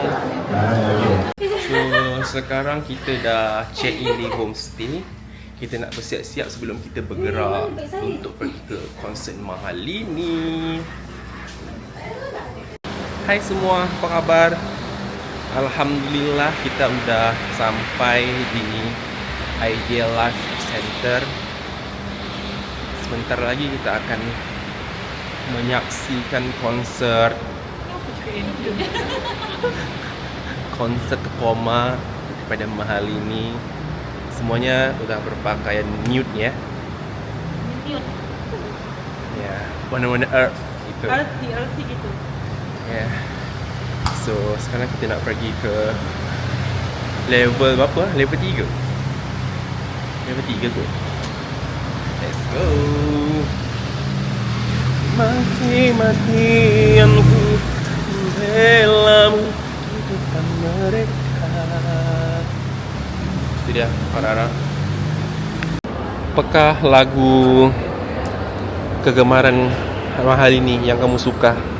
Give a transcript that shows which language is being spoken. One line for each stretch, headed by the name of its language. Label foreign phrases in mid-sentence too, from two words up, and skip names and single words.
Malay: So sekarang kita dah
English: check in
Malay: di homestay. Kita nak bersiap-siap sebelum kita bergerak untuk pergi ke konsert Mahalini. Hai semua, apa khabar? Alhamdulillah kita udah sampai di Idea Life Center. Sebentar lagi kita akan menyaksikan konsert Koma pada Mahalini. Semuanya udah berpakaian nude ya. Nude. Ya, warna-warna earth gitu. Earthy gitu. Yeah. So sekarang kita nak pergi ke level berapa? Level 3. Level 3 kot.
English: Let's go.
Indonesian: Mati-matianku belamu di depan mereka.
Malay: Itu dia Farah. Apakah lagu kegemaran Mahalini yang kamu suka?